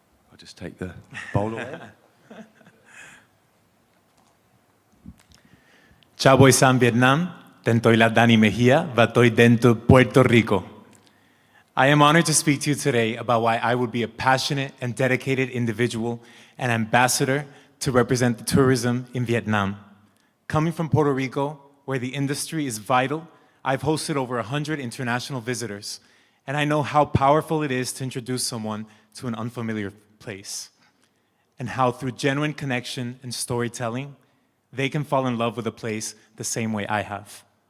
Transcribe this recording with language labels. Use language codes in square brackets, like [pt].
[en] I'll just take the bowl away. [vi] Chào buổi sáng Việt Nam, tên tôi là Danny Mejia và tôi đến từ Puerto Rico. [en] I am honored to speak to you today about why I would be a passionate and dedicated individual and ambassador to represent the tourism in Vietnam. Coming from Puerto Rico, where the industry is vital, I've hosted over 100 international visitors, and I know how powerful it is to introduce someone to an unfamiliar place, and how through genuine connection and storytelling, they can fall in love with a place the same way I have.